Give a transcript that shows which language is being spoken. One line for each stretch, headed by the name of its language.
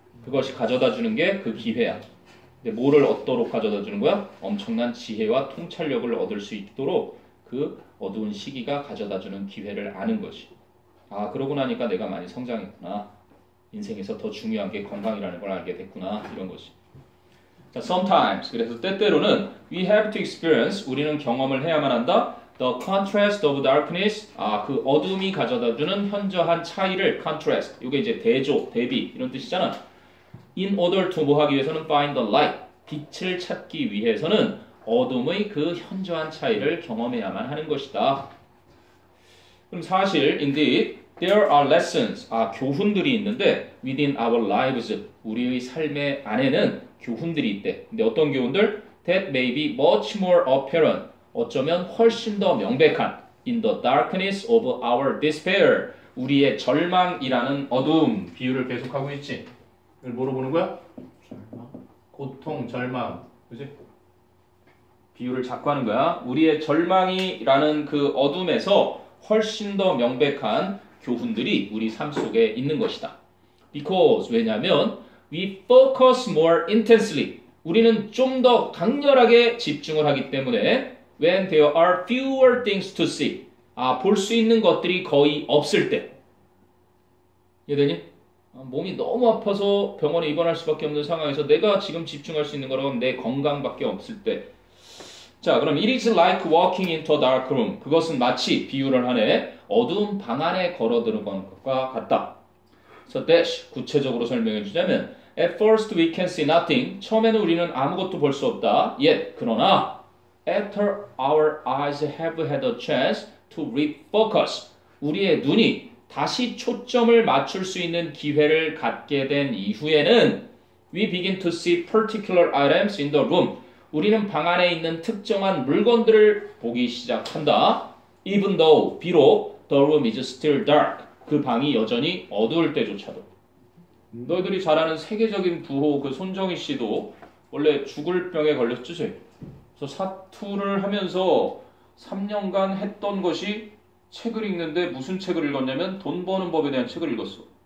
Korean: 그것이 가져다 주는 게 그 기회야. 근데 뭐를 얻도록 가져다 주는 거야? 엄청난 지혜와 통찰력을 얻을 수 있도록 그 어두운 시기가 가져다 주는 기회를 아는 것이. 아 그러고 나니까 내가 많이 성장했구나. 인생에서 더 중요한 게 건강이라는 걸 알게 됐구나. 이런 것이. 자,
English: sometimes.
Korean: 그래서 때때로는
English: we have to experience.
Korean: 우리는 경험을 해야만 한다.
English: The contrast of darkness.
Korean: 그 어둠이 가져다 주는 현저한 차이를 contrast. 이게 이제 대조, 대비 이런 뜻이잖아.
English: In order to
Korean: 뭐 하기 위해서는
English: find the light.
Korean: 빛을 찾기 위해서는 어둠의 그 현저한 차이를 경험해야만 하는 것이다. 그럼 사실
English: indeed there are lessons.
Korean: 교훈들이 있는데
English: within our lives.
Korean: 우리의 삶의 안에는 교훈들이 있대. 근데 어떤 교훈들?
English: That may be much more apparent.
Korean: 어쩌면 훨씬 더 명백한
English: in the darkness of our despair.
Korean: 우리의 절망이라는 어둠. 비유를 계속하고 있지. 이걸 뭐로 보는 거야? 절망? 고통, 절망. 그지? 비유를 자꾸 하는 거야. 우리의 절망이라는 그 어둠에서 훨씬 더 명백한 교훈들이 우리 삶 속에 있는 것이다.
English: Because
Korean: 왜냐하면
English: we focus more intensely.
Korean: 우리는 좀 더 강렬하게 집중을 하기 때문에
English: when there are fewer things to see.
Korean: 볼 수 있는 것들이 거의 없을 때. 이해되니? 몸이 너무 아파서 병원에 입원할 수밖에 없는 상황에서 내가 지금 집중할 수 있는 거라면 내 건강밖에 없을 때. 자, 그럼
English: it is like walking into a dark room.
Korean: 그것은 마치 비유를 하네. 어두운 방 안에 걸어들어가는 것과 같다.
English: So dash
Korean: 구체적으로 설명해 주자면
English: at first we can see nothing.
Korean: 처음에는 우리는 아무것도 볼 수 없다.
English: Yet
Korean: 그러나
English: after our eyes have had a chance to refocus.
Korean: 우리의 눈이 다시 초점을 맞출 수 있는 기회를 갖게 된 이후에는
English: we begin to see particular items in the room.
Korean: 우리는 방 안에 있는 특정한 물건들을 보기 시작한다.
English: Even though
Korean: 비록
English: the room is still dark.
Korean: 그 방이 여전히 어두울 때조차도. 너희들이 잘 아는 세계적인 부호 그 손정희 씨도 원래 죽을 병에 걸렸지. 그래서 사투를 하면서 3년간 했던 것이 책을 읽는데 무슨 책을 읽었냐면 돈 버는 법에 대한 책을 읽었어.